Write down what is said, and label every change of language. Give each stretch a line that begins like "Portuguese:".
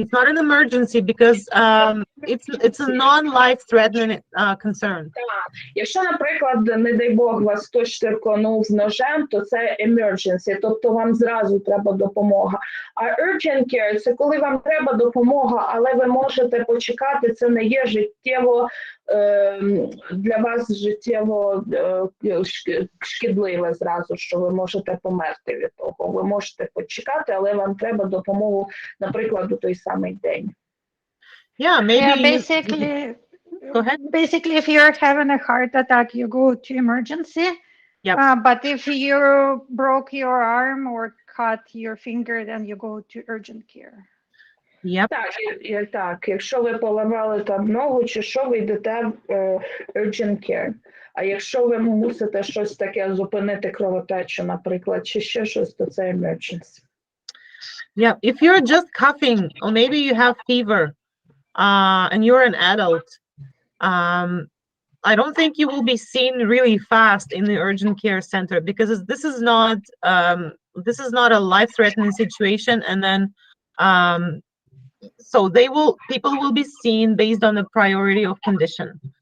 English: It's not an emergency because it's a non-life-threatening concern.
Ukrainian: Якщо, наприклад, не дай Бог, вас хтось штирконув з ножем, то це emergency, тобто вам зразу треба допомога. А urgent care – це коли вам треба допомога, але ви можете почекати, це не є життєво, для вас життєво шкідливе зразу, що ви можете померти від того. Ви можете почекати, але вам треба допомогу, наприклад, у той самий день.
English: Yeah, maybe. Yeah, basically, Go ahead. Basically, if you're having a heart attack, you go to emergency. Yep. But if you broke your arm or cut your finger, then you go to urgent care. Yep.
Ukrainian: Так, якщо ви поламали там ногу, чи що, ви йдете в urgent care. А якщо ви мусите щось таке зупинити кровотечу, наприклад, чи ще щось, то це emergency.
English: Yeah, if you're just coughing or maybe you have fever and you're an adult, I don't think you will be seen really fast in the urgent care center because this is not a life-threatening situation, and then so people will be seen based on the priority of condition.